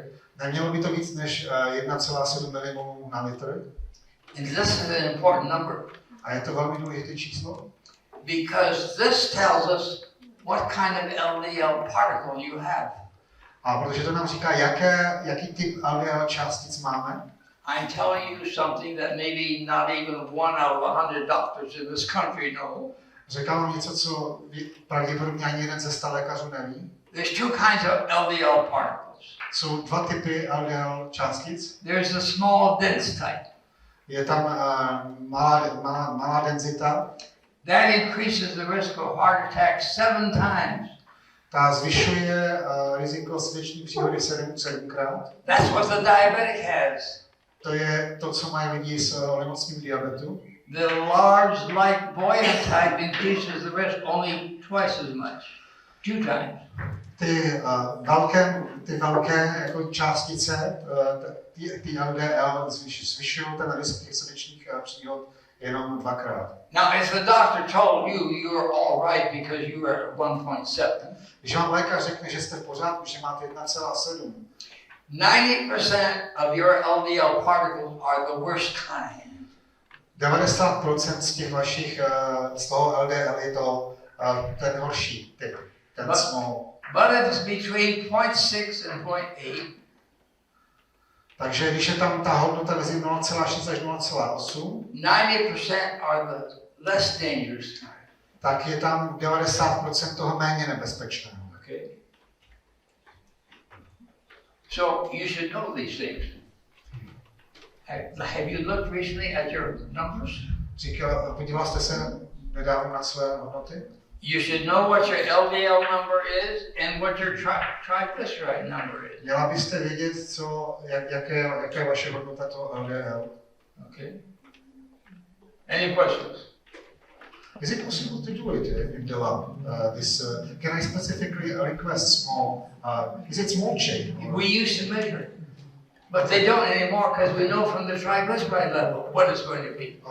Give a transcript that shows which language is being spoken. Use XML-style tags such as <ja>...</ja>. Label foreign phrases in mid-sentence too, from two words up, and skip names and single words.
<cs>Nemělo by to víc než 1,7 mmol na litr.</cs> <en>And this is an important number</en> <cs>A je to velmi důležité číslo,</cs> <en>because this tells us what kind of LDL particle you have.</en> <cs>a protože to nám říká, jaký typ LDL částic máme.</cs> <en>I'm telling you something that maybe not even 1 out of 100 doctors in this country know.</en> <cs>Řekl vám něco, co pravděpodobně ani jeden ze 100 lékařů neví.</cs> <en>There's two kinds of LDL particles.</en> <cs>Jsou 2 typy LDL částic.</cs> <en>There's the small dense type.</en> <cs>Je tam malá denzita,</cs> <en>That increases the risk of heart attack 7 times.</en> <cs>ta zvyšuje riziko srdeční příhody 7krát.</cs> <en>That's what the diabetic has.</en> <cs>To je to, co mají lidi s onemocněním diabetu.</cs> <en>The large, light, buoyant type increases the risk only twice as much, 2 times.</en> <cs>Ty velké jako částice, ty LDL zvyšují ten risk těch srdečních příhod jenom 2krát.</cs> <en>Now, if the doctor told you you're all right because you are 1.7,</en> <cs>Když vám lékař řekne, že jste v pořádku, že máte 1,7,</cs> <en>90% of your LDL particles are the worst kind.</en> <cs>90% z těch vašich, z toho LDL je to ten horší typ, ten small.</cs> <en>But if it's between 0.6 and 0.8,</en> <cs>Takže když je tam ta hodnota mezi 0,6 až 0,8,</cs> <en>90% are the less dangerous kind.</en> <cs>tak je tam 90% toho méně nebezpečného.</cs> <en>Okay. So you should know these things. Have you looked recently at your numbers?</en> <cs>Podíval jste se nedávno na své hodnoty?</cs> <en>You should know what your LDL number is and what your triglyceride number is.</en> <cs>Měla byste vědět, jaké je vaše hodnota toho LDL.</cs> <en>Okay. Any questions? Is it possible to do it in Jihlava? Can I specifically request small? Is it small chain? We used to measure it, but they don't anymore because we know from the triglyceride level what it's going to be.</en>